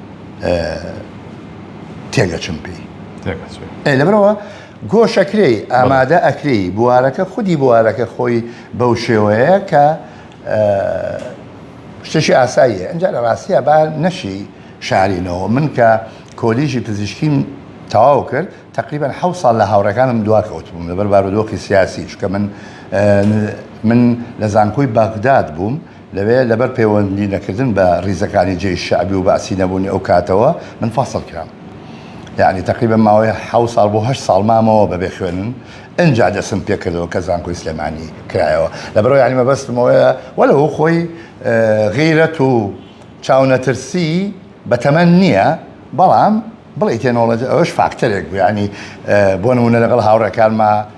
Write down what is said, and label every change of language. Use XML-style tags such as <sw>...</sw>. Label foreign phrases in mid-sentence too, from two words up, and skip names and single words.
<ckb>تێگەچم پێی لەبەرەوە گۆشەکرێ ئامادە ئەکرێ بوارەکە خودی بوارەکە خۆی بەو شێوەیە کە شتێکی ئاساییە ئەنجا لە ڕاستیە با نەشی شارینەوە من کە کۆلیژی پزیشکیم تەواو کرد تقریبا 7 ساڵ لە هاوڕەکانم دواکەوتبووم لەبەر بارودۆخی سیاسی چکە من لە زانکۆی باغداد بووم لەبەر پەیوەندی نەکردن بە ریزەکانی جێی شعبی و بەعسی نەبوونی ئەو کاتەوە من فاصل کرام</ckb> <ar>يعني تقريبا ما</ar> <ckb>7 ساڵ بۆ 8 ساڵ مامەوە بەبێ خوێنن ئەنجا دەسم پێ کردەوە کە زانکۆی سلێمانی کرایەوە لەبەرەوەی یعنی مەبەستمەوەیە وەلەو خۆی غیرەت و چاونەترسی بەتەمەن نییە بەڵام بڵێ تێنۆڵەجی ئەوەش فاکتەرێک بوو ینی بۆ نمونە لەگەڵ هاوڕێکانمە</ckb>